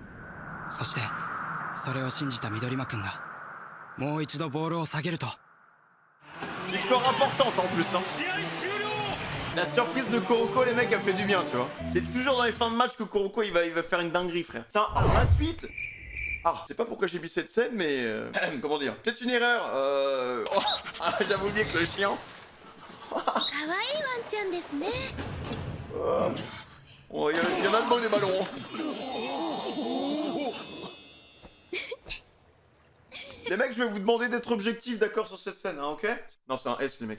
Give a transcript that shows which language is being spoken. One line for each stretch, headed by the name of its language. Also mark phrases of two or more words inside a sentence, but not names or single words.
French: importante en plus hein. La surprise de Kuroko les mecs a fait du bien tu vois. C'est toujours dans les fins de match que Kuroko il va faire une dinguerie frère. Alors la suite. Ah, je sais pas pourquoi j'ai mis cette scène, mais comment dire, peut-être une erreur. Oh, j'avais oublié que le chien.
Japanese: 可愛いワンちゃんですね。
French: Oh, y en a devant des ballons. Les mecs, je vais vous demander d'être objectifs, d'accord, sur cette scène, hein, ok? Non, c'est un S, les mecs.